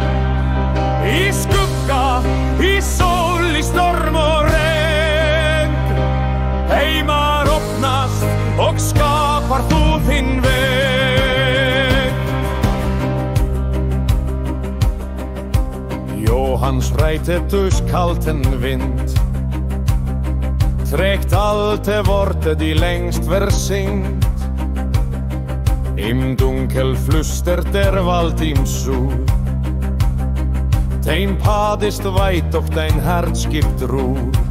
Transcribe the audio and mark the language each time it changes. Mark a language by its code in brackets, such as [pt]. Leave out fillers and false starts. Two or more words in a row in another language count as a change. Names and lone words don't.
[is] Í skugga, í sól, í storm og regn, heimar opnast og skapar þú þinn veg. [de] Hans reitet durch kalten Wind, trägt alte Worte, die längst versinkt. Im Dunkel flüstert der Wald ihm zu, dein Pfad ist weit, doch dein Herz gibt Ruhe.